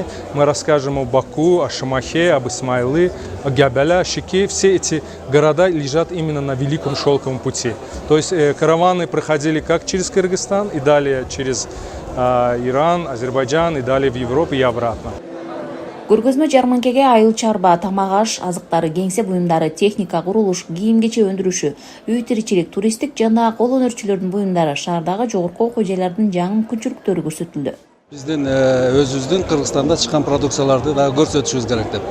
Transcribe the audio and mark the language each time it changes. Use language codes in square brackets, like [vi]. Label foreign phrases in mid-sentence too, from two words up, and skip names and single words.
[ru] Мы расскажем о Баку, о Шамахе, об Исмаилы, о Гябеля, Шике. Все эти города лежат именно на Великом Шелковом пути. То есть караваны проходили как через Кыргызстан и далее через Иран, Азербайджан и далее в Европу и обратно. [ky] Көргөзмө жарманкеге айыл чарба, тамак аш, азыктары, кеңсе буюмдары, техника, курулуш, кийим-кече өндүрүшү, үй тиричилик, туристтик жана кол өнөрчүлөрдүн буюмдары, шаардагы жогорку окуу жайлардын жаңы мүмкүнчүлүктөрү көрсөтүлдү. Биздин өзүбүздүн Кыргызстанда чыккан продукцияларды да көрсөтүшүбүз керек деп.